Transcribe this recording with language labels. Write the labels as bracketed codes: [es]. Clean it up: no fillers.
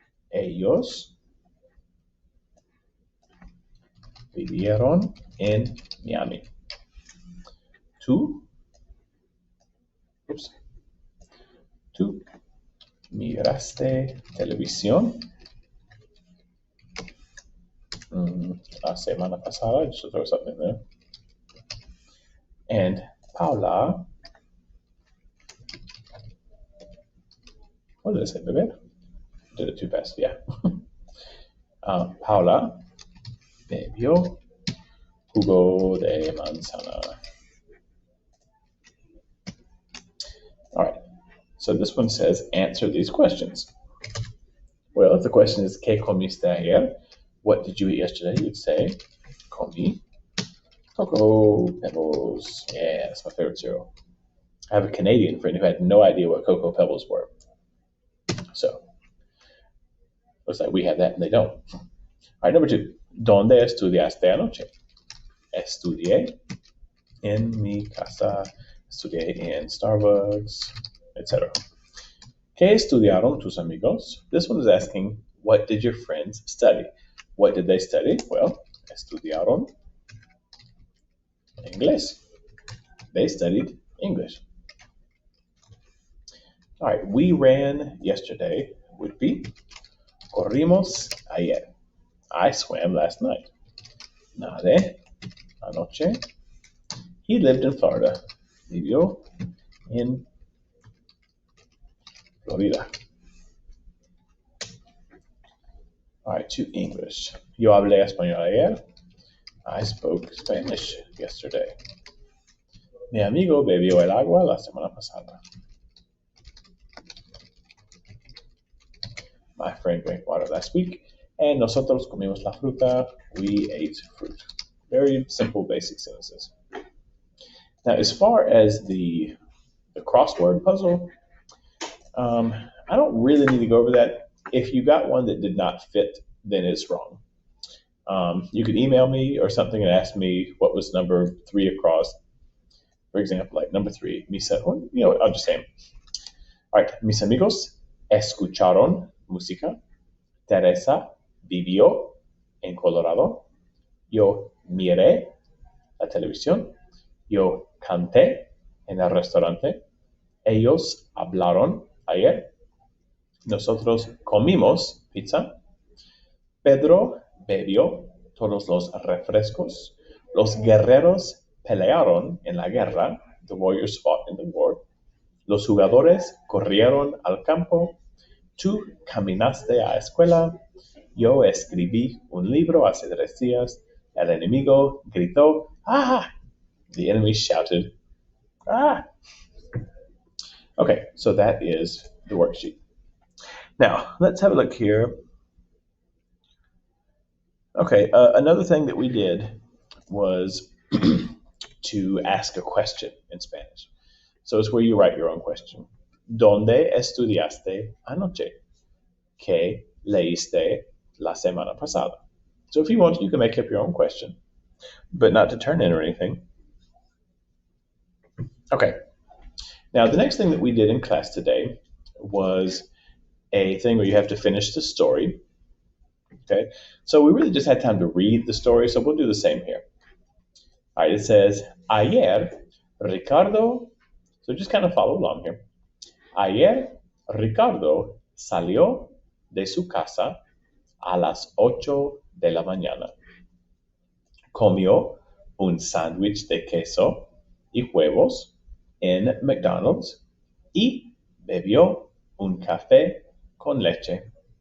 [es] Ellos vivieron en Miami. Tú miraste televisión la semana pasada. [en] Just throw something there. And Paula, what did I say, beber? Did it too fast, yeah. [es] Paula bebió jugo de manzana. [en] All right, so this one says, answer these questions. Well, if the question is, [es] ¿Qué comiste ayer? [en] What did you eat yesterday? You'd say, [es] comí Cocoa Pebbles. [en] Yeah, that's my favorite cereal. I have a Canadian friend who had no idea what Cocoa Pebbles were. So, looks like we have that and they don't. All right, number 2. [es] ¿Dónde estudiaste anoche? Estudié en mi casa, estudié in Starbucks, etc. ¿Qué estudiaron tus amigos? [en] This one is asking, what did your friends study? What did they study? [es] Well, estudiaron inglés. [en] They studied English. All right, we ran yesterday would be [es] corrimos ayer. [en] I swam last night. [es] Nadé anoche. [en] He lived in Florida. [es] Vivió en Florida. [en] All right, to English. [es] Yo hablé español ayer. [en] I spoke Spanish yesterday. [es] Mi amigo bebió el agua la semana pasada. [en] My friend drank water last week. [es] And nosotros comimos la fruta. [en] We ate fruit. Very simple, basic sentences. Now, as far as the crossword puzzle, I don't really need to go over that. If you got one that did not fit, then it's wrong. You could email me or something and ask me what was number 3 across. For example, like number 3, I'll just say them. All right, [es] mis amigos escucharon música. Teresa vivió en Colorado. Yo miré la televisión. Yo canté en el restaurante. Ellos hablaron ayer. Nosotros comimos pizza. Pedro bebió todos los refrescos. Los guerreros pelearon en la guerra. [en] The warriors fought in the war. [es] Los jugadores corrieron al campo. Tú caminaste a la escuela. Yo escribí un libro hace 3 días. El enemigo gritó, ¡ah! [en] The enemy shouted, ¡ah! Okay, so that is the worksheet. Now, let's have a look here. Okay, another thing that we did was to ask a question in Spanish. So it's where you write your own question. [es] ¿Dónde estudiaste anoche? ¿Qué leíste la semana pasada? [en] So if you want, you can make up your own question, but not to turn in or anything. Okay. Now, the next thing that we did in class today was a thing where you have to finish the story. Okay. So we really just had time to read the story, so we'll do the same here. All right. It says, ayer, Ricardo, so just kind of follow along here. [es] Ayer, Ricardo salió de su casa a las 8 de la mañana. Comió un sándwich de queso y huevos en McDonald's y bebió un café con leche.